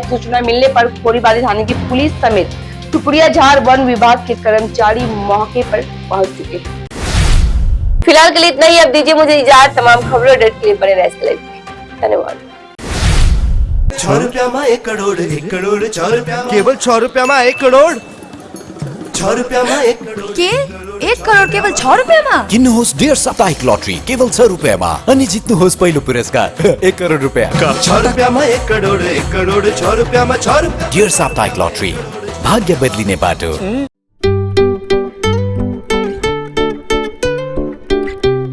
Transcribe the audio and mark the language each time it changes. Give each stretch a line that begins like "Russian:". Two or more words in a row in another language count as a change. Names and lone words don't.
Hindi: सूचना मिलने पर खोरीबाड़ी थाने की पुलिस समेत टुकड़िया झाड़ वन विभाग के कर्मचारी मौके पर पहुंच चुके हैं। फिलहाल के लिए इतना ही। अब दीजिए मुझे इजाजत। तमाम खबरों अपडेट के लिए बने रहिए। धन्यवाद। 6 रुपया में 1 करोड़ 1 करोड़ 6 रुपया केवल 6 रुपया में 1 करोड़ 6 रुपया में 1 करोड़
Nepali: के 1 करोड़ केवल 6 रुपयामा? किन्नुहोस् डेढ साप्ताहिक लटरी केवल 6 रुपैयाँमा अनि जित्नुहोस् पहिलो पुरस्कार 1 करोड रुपैयाँ।
Hindi: 6 रुपया में 1 करोड़ 1 करोड़ 6 रुपया में 6 रुपया।
Nepali: डेढ साप्ताहिक लटरी, भाग्य बदलिने बाटो।